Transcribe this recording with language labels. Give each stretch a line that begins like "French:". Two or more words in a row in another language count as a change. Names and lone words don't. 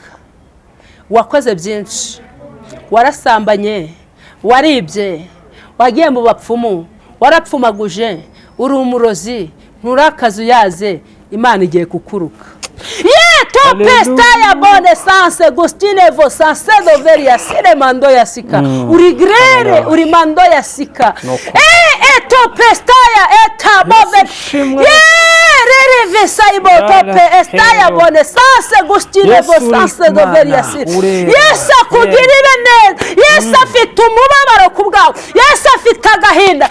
Kinyarwanda: wakoze byinshi, warasambanye, waribye, wagiye mu bapfumu, warapfumaguje, uri umurozi, nturakazuyaze. Imana igiye kukuruka. Topestaya bone sanse gustine vo sanse doveria sire mando ya sika urigrere uri mando ya sika topestaya etabobe rere vesaibo topestaya bone sanse gustine vo sanse doveria sire. Yesu akugirire neza. Yesu afite umubabaro ku bwawe. Yesu afite agahinda.